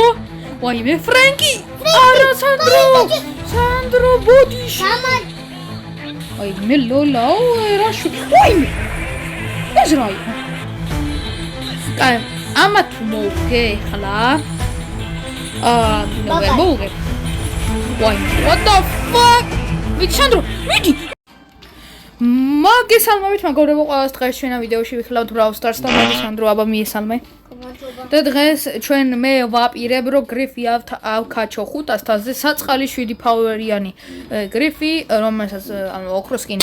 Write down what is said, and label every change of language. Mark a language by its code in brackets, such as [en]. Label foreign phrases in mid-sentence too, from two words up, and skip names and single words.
[ka] ვაიმე, ფრენკი! არა, სანდრო! სანდრო, ბოდიში! ვაიმე, ლოლა, რაში? ვაიმე! ეს რა იყო? კაი, ამათ მოვგე ხლა. მოვგე. ვაიმე, [en] what the fuck? [ka] ვიცი, სანდრო, მიდი! მოგესალმებით, მეგობრებო, ყველას დღეს ჩვენა ვიდეოში ვიხილავთ Brawl Stars-ს და მე სანდრო აბა მიესალმე. და დღეს ჩვენ მე ვაპირებ რომ გრიფი ავკაჩო 500-ზე საწყალი 7 ფაუერიანი გრიფი, რომელსაც ანუ ოქროს სკინი.